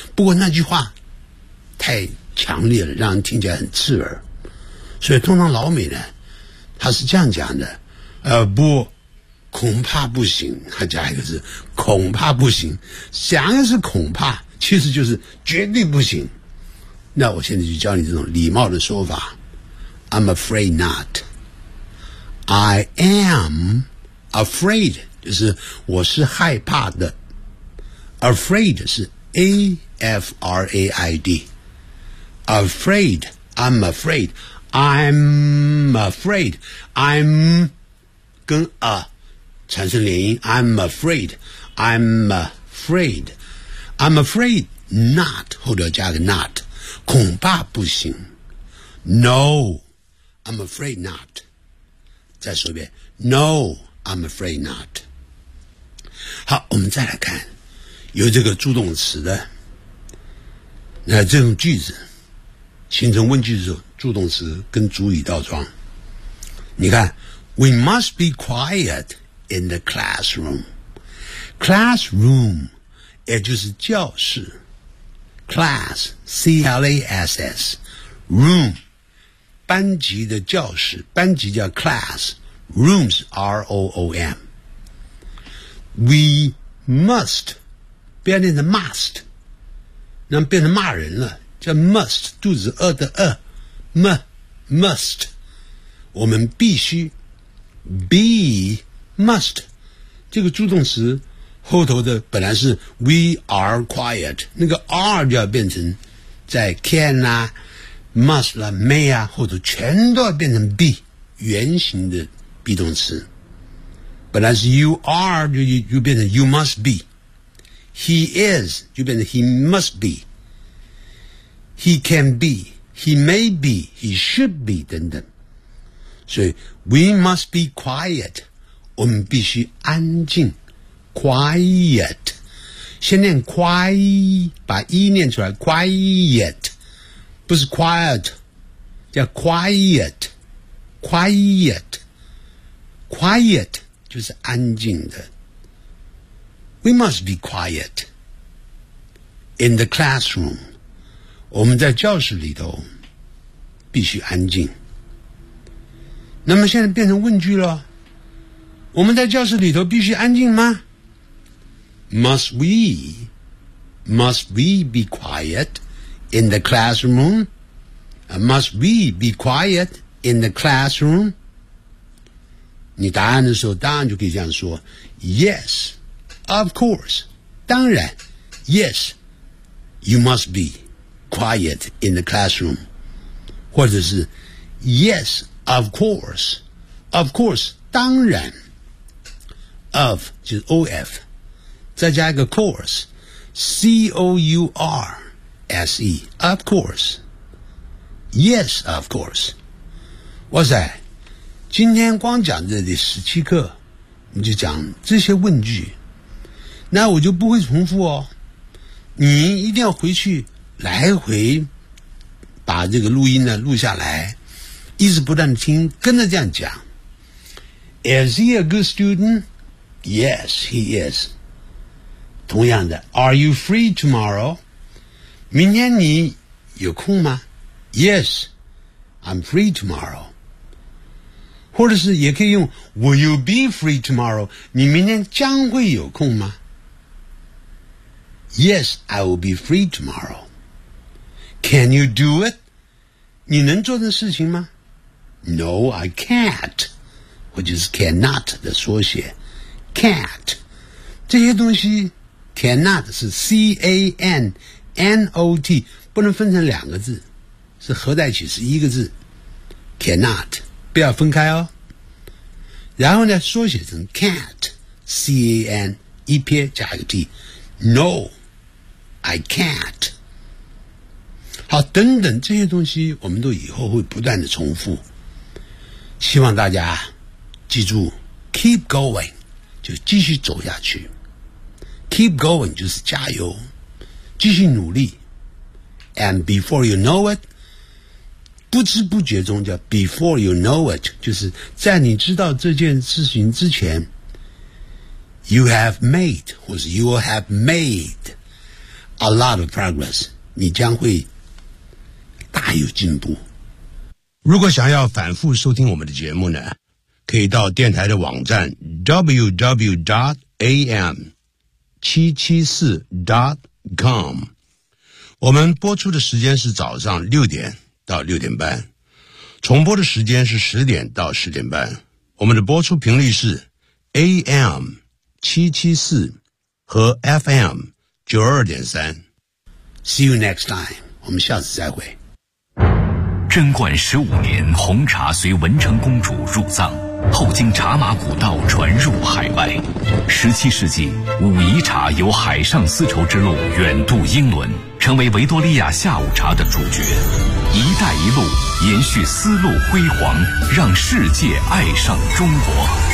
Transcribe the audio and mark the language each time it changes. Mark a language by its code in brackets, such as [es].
[zh] 不过那句话太强烈了，让人听起来很刺耳，所以通常老美呢他是这样讲的，不，恐怕不行，他加一个字，恐怕不行，想的是恐怕，其实就是绝对不行。那我现在就教你这种礼貌的说法， [en] I'm afraid not， I am afraid， [zh] 就是我是害怕的， [en] afraid 是 A-F-R-A-I-D， afraid， I'm afraid， I'm afraid， I'm 跟 a [zh] 产生连音， [en] I'm afraid， I'm afraid， I'm afraid not， [zh] 后头加个 [en] not， [zh] 恐怕不行。 [en] No I'm afraid not， [zh] 再说一遍， [en] No I'm afraid not。 [zh] 好，我们再来看有这个助动词的那这种句子，形成问句的时候，助动词跟主语倒装。 [en] 你看 We must be quiet in the classroom， classroom [zh] 也就是教室， [en] Class, C-L-A-S-S, Room, [zh] 班级的教室，班级叫 [en] Class, Rooms, R-O-O-M. [zh] We must, 不要念成 must, 那变成骂人了，叫 must, 肚子饿的饿 must, 我们必须 be, must, 这个助动词后头的本来是 [en] we are quiet， [zh] 那个 are 就要变成在 can 啊 must 啦、啊、may 啊后头全都要变成 be 原型的 be 动词，本来是 [en] you are [zh] 就变成 [en] you must be， he is 就变成 he must be， he can be， he may be， he should be [zh] 等等。所以 [en] we must be quiet， [zh] 我们必须安静，Quiet， 先念 quiet， 把 e 念出来 ，quiet， 不是 quiet， 叫 quiet， 就是安静的。 [en] We must be quiet in the classroom， [zh] 我们在教室里头必须安静。那么现在变成问句了，我们在教室里头必须安静吗？ [en] Must we be quiet in the classroom? Must we be quiet in the classroom? [zh] 你答案的时候当然就可以这样说， [en] Yes, of course, [zh] 当然， [en] Yes, you must be quiet in the classroom. [zh] 或者是 [en] Yes, of course, [zh] 当然， [en] of 就是 OF, [zh] 再加一个 [en] course， C-O-U-R-S-E， of course， yes of course。 [zh] 哇塞，今天光讲这里17课你就讲这些问句，那我就不会重复哦，你一定要回去来回把这个录音呢录下来，一直不断的听，跟着这样讲。 [en] Is he a good student? Yes he is。同样的 Are you free tomorrow? [zh] 明天你有空吗？ [en] Yes, I'm free tomorrow。 [zh] 或者是也可以用 [en] Will you be free tomorrow? [zh] 你明天将会有空吗？ [en] Yes, I will be free tomorrow。 Can you do it? [zh] 你能做的事情吗？ [en] No, I can't， [zh] 或者是 [en] cannot [zh] 的缩写 [en] can't。 [zh] 这些东西Cannot 是 C-A-N-N-O-T， 不能分成两个字，是合在一起是一个字， Cannot， 不要分开哦。然后呢缩写成 [en] Can't， C-A-N [zh] 一撇加一个 [en] T， No I can't。 [zh] 好，等等这些东西我们都以后会不断的重复，希望大家记住 [en] Keep going， [zh] 就继续走下去，Keep going 就是加油，继续努力。 [en] And before you know it， [zh] 不知不觉中叫 [en] before you know it， [zh] 就是在你知道这件事情之前， [en] you have made [zh] 或是 [en] you have made a lot of progress， [zh] 你将会大有进步。如果想要反复收听我们的节目呢，可以到电台的网站 www.am774.com。我们播出的时间是早上六点到六点半，重播的时间是十点到十点半。我们的播出频率是 AM 774和 FM 92.3。 [en] See you next time， [zh] 我们下次再会。贞观十五年，红茶随文成公主入藏，后经茶马古道传入海外。十七世纪，武夷茶由海上丝绸之路远渡英伦，成为维多利亚下午茶的主角。一带一路延续丝路辉煌，让世界爱上中国。